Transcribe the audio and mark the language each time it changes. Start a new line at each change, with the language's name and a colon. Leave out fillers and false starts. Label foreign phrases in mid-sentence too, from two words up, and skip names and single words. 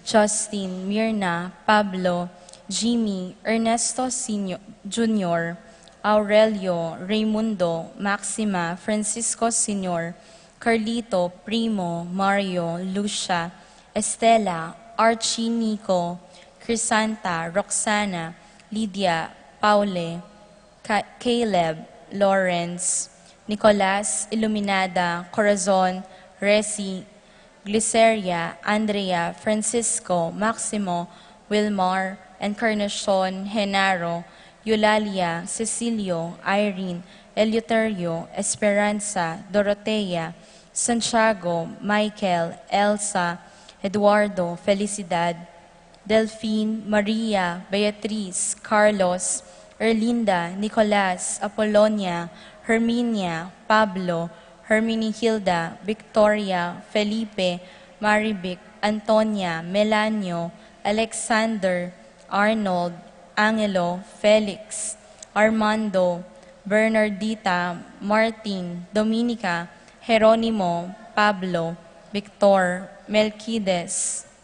English: Justin, Mirna, Pablo, Jimmy, Ernesto Senior, Jr., Aurelio, Raimundo, Maxima, Francisco Sr., Carlito, Primo, Mario, Lucia, Estela, Archie, Nico, Crisanta, Roxana, Lydia, Paule, Caleb, Lawrence, Nicolas, Iluminada, Corazon, Resi, Glyceria, Andrea, Francisco, Maximo, Wilmar, Encarnacion, Genaro, Eulalia, Cecilio, Irene, Eleuterio, Esperanza, Dorotea, Santiago, Michael, Elsa, Eduardo, Felicidad, Delphine, Maria, Beatriz, Carlos, Erlinda, Nicolas, Apollonia, Herminia, Pablo, Herminihilda, Victoria, Felipe, Marivic, Antonia, Melanio, Alexander, Arnold, Angelo, Felix, Armando, Bernardita, Martin, Dominica, Jeronimo, Pablo, Victor, Melquides,